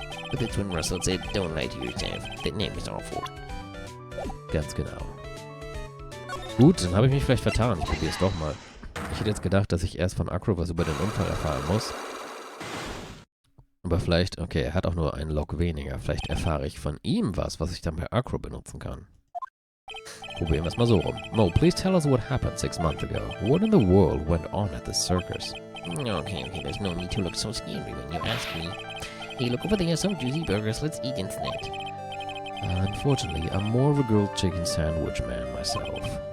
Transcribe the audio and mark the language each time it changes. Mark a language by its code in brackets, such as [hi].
[en] But that's when Russell said, don't lie to yourself. That name is awful. [de] Ganz genau. Gut, dann habe ich mich vielleicht vertan. Ich probiere es doch mal. Ich hätte jetzt gedacht, dass ich erst von Acro was über den Unfall erfahren muss. Aber vielleicht, okay, er hat auch nur einen Log weniger. Vielleicht erfahre ich von ihm was ich dann bei Acro benutzen kann. Probieren wir es mal so rum. [en] Mo, please tell us what happened 6 months ago. What in the world went on at the circus? Okay, there's no need to look so scary when you ask me. Hey, look over there, some juicy burgers, let's eat instead. Unfortunately, I'm more of a grilled chicken sandwich man myself.